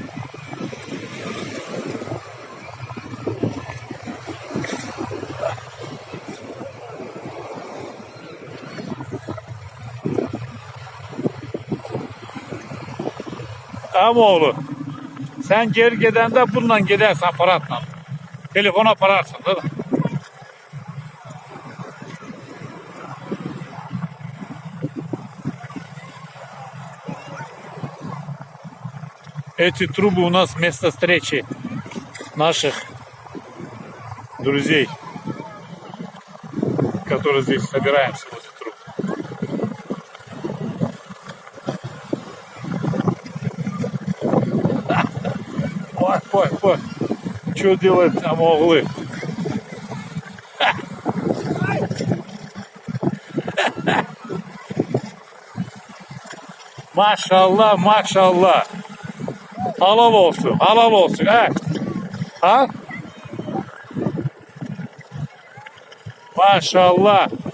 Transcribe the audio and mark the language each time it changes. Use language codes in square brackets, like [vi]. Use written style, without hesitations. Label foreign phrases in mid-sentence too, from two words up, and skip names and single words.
[az] Ama oğlu, sen geri gidende bununla gidersen aparatla. Telefona apararsın değil mi? [ru] Эти трубы у нас место встречи наших друзей, которые здесь собираемся возле труб. Ой, что делают там углы? [az] Maşallah. Halal olsun. Ha? Maşallah.